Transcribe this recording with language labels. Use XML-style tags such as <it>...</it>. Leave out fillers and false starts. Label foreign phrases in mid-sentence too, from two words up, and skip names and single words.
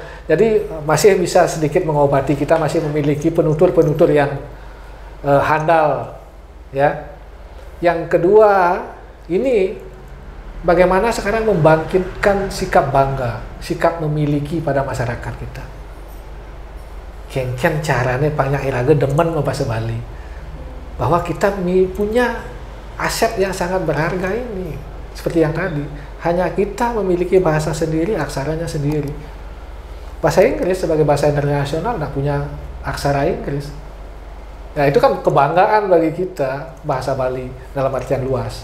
<id>Jadi masih bisa sedikit mengobati, kita masih memiliki penutur-penutur yang handal ya. Yang kedua, ini bagaimana sekarang membangkitkan sikap bangga, sikap memiliki pada masyarakat kita.</id> <ban>Kengken caranya banyak iraga demen bahasa Bali.</ban> <id>Bahwa kita punya aset yang sangat berharga ini. Seperti yang tadi, hanya kita memiliki bahasa sendiri, aksaranya sendiri. Bahasa Inggris sebagai bahasa internasional tidak punya aksara Inggris. Nah, itu kan kebanggaan bagi kita, bahasa Bali dalam artian luas.</id>